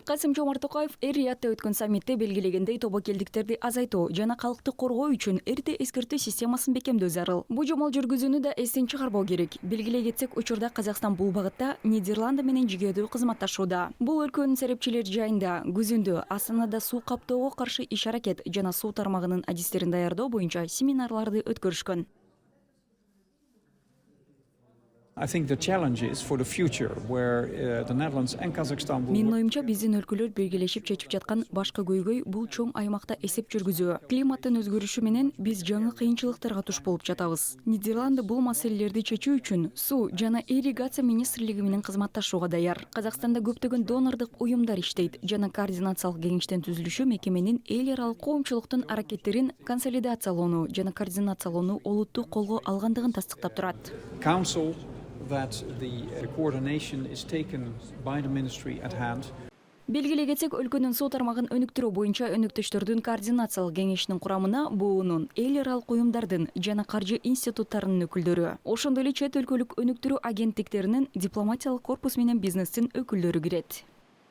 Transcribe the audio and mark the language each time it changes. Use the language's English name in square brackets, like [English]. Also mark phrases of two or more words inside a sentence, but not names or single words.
[Kyrgyz] Касым-Жомарт Токаев Эр-Риядта өткөн саммитте белгилегендей тобокелдиктерди азайтуу жана калкты коргоо үчүн эрте эскертүү системасын бекемдөө зарыл. Бул жомол жүргүзүүнү да эстен чыгарбоо керек. Белгилей кетсек, учурда Казакстан бул багытта Нидерланды менен жигердүү кызматташууда. Бул өлкөнүн серепчилери жайында күзүндө Астанада суу каптоого каршы иш-аракет жана суу тармагынын адистерин даярдоо боюнча семинарларды өткөрүшкөн. [English] I think the challenge is for the future where the Netherlands and Kazakhstan will... [Kyrgyz] Менин оюмча биздин өлкөлөр биргелешип чечип жаткан башкы көйгөй бул чоң аймакта эсеп жүргүзүү. Климаттын өзгөрүшү менен биз жаңы кыйынчылыктарга туш болуп жатабыз. Нидерланды бул маселелерди чечүү үчүн суу жана ирригация министрлиги менен кызматташууга даяр. Казакстанда көптөгөн донордук уюмдар иштейт жана координациялык кеңештин түзүлүшү мекеменин эл аралык коомчулуктун аракеттерин консолидациялоону жана координациялоону олуттуу колго алгандыгын тастыктап турат. [English] Council that the coordination is taken by the ministry at hand. [Kyrgyz] Белгилей кетсек, өлкөнүн суу тармагын өнүктүрүү боюнча өнөктөштөрдүн координациялык кеңешинин курамына буунун, эл аралык уюмдардын жана каржы институттарынын өкүлдөрү, ошондой эле чет өлкөлүк өнүктүрүү агенттиктеринин дипломатиялык корпус менен бизнестин өкүлдөрү кирет.